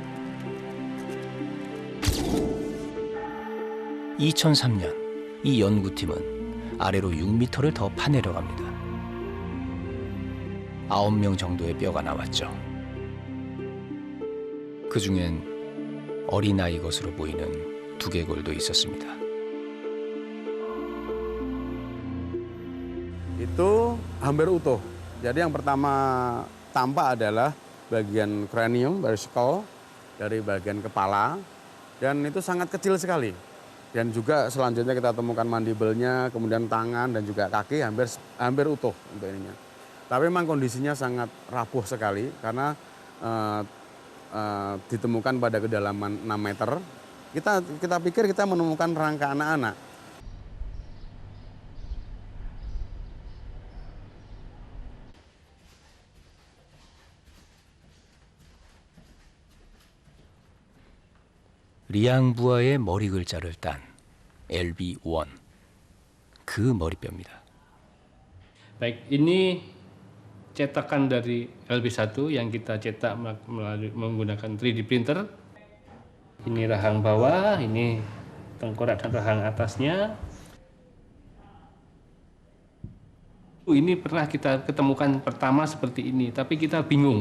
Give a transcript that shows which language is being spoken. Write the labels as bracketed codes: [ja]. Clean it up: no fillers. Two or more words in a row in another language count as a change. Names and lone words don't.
[ko] 2003년 이 연구팀은 아래로 6m를 더 파내려갑니다. 9명 정도의 뼈가 나왔죠. 그중엔 어린아이 것으로 보이는 두개골도 있었습니다. [id] Itu hampir utuh. Jadi yang pertama tampak adalah bagian kranium, dari skull, dari bagian kepala, dan itu sangat kecil sekali. Dan juga selanjutnya kita temukan mandibelnya, kemudian tangan dan juga kaki hampir utuh untuk ininya. Tapi memang kondisinya sangat rapuh sekali karena ditemukan pada kedalaman 6 meter. Kita pikir kita menemukan rangka anak-anak. [ko] 리앙부아의 머리 글자를 딴 LB1, 그 머리뼈입니다. [id] Baik, ini cetakan dari LB1 yang kita cetak melalui menggunakan 3D printer. Ini rahang bawah, ini tengkorak dan rahang atasnya. Ini pernah kita ketemukan pertama seperti ini, tapi kita bingung.